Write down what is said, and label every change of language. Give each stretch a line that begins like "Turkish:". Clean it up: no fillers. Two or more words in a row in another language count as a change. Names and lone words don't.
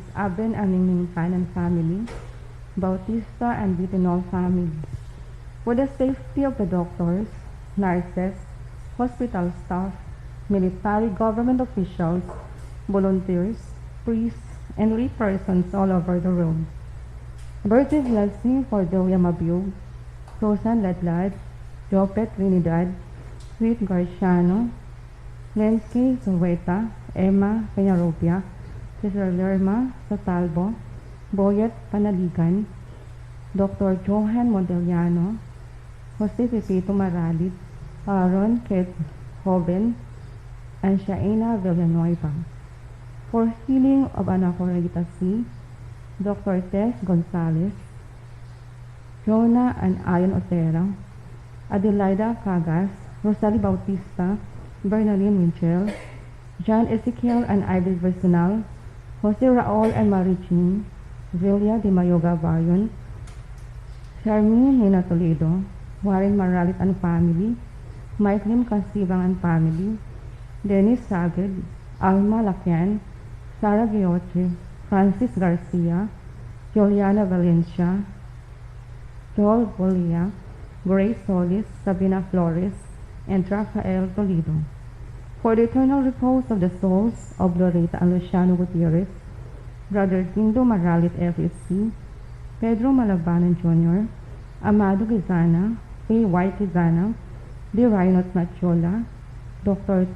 English: Aben and Ningning Fan and family, Bautista and Bitinol family. For the safety of the doctors, nurses, hospital staff, military government officials, volunteers, priests, and lay persons all over the world. Birthday blessing for Delia Mabiug, Rosan Ladlad, Jopet Trinidad, Sweet Garciano, Lensky Zueta, Emma Peñarropia, Cesar Lerma Sotalbo, Boyet Panaligan, Dr. Johan Monteliano, Jose Pepito Maralit, Aaron Kate Hoven, and Shaina Villanueva. For healing of Anacorita C, Dr. Tess Gonzalez, Jonah and Ayon Otera, Adelaida Cagas, Rosalie Bautista, Bernalyn Winchell, John Ezekiel and Ivy Versinal, Jose Raul and Marie Jean, Zilia de Mayoga Bayon, Charmaine Nina Toledo, Warren Maralit and family, Mike Lim Casibang and family, Dennis Saged, Alma Lakian, Sara Gioche, Francis Garcia, Juliana Valencia, Joel Bolia, Grace Solis, Sabina Flores, and Rafael Toledo. For the eternal repose of the souls of Loretta and Luciano Gutierrez, Brother Tindo Maralit FSC, Pedro Malabanan Jr., Amado Gizana, A. White Gizana, D. Rhinot Matiola, Dr.